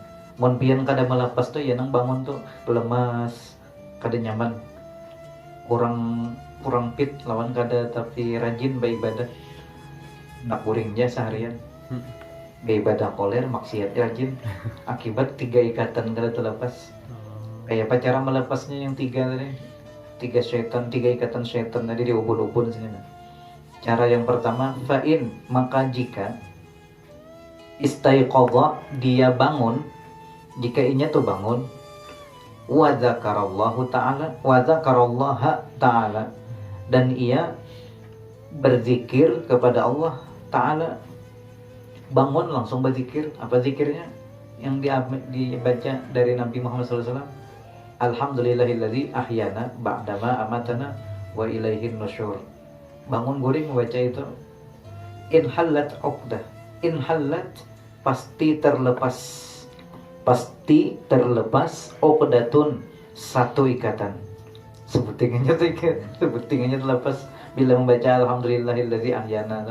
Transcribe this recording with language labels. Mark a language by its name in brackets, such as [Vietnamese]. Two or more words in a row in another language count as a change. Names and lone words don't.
[Banjar] Mun pian kada melepas tuh ya nang bangun tuh lemas, kada nyaman. Kurang fit lawan kada tapi rajin beribadah. Nak guringnya seharian. Beribadah koler maksiat rajin. Akibat tiga ikatan kada terlepas. Kayak apa cara melepasnya yang tiga tadi? Tiga ikatan syaitan tadi di ubun-ubun sini. Cara yang pertama, fa'in, maka jika istaiqadha, dia bangun, jika inya tuh bangun, [Arabic] وذكر الله تعالى, [Banjar] dan ia berzikir kepada Allah Ta'ala. Bangun langsung berzikir. Apa zikirnya? [Indonesian] Yang dibaca dari Nabi Muhammad SAW. [Arabic] الحمد لله الذي أحيانا بعد ما أماتنا وإليه النشور. [Banjar] Bangun guring membaca itu. [Arabic] انحلت عقدة. [Banjar] Inhallat pasti terlepas. Pasti terlepas uqdatun, satu ikatan. Sebutingannya terlepas bila membaca alhamdulillahilladzi ahyana.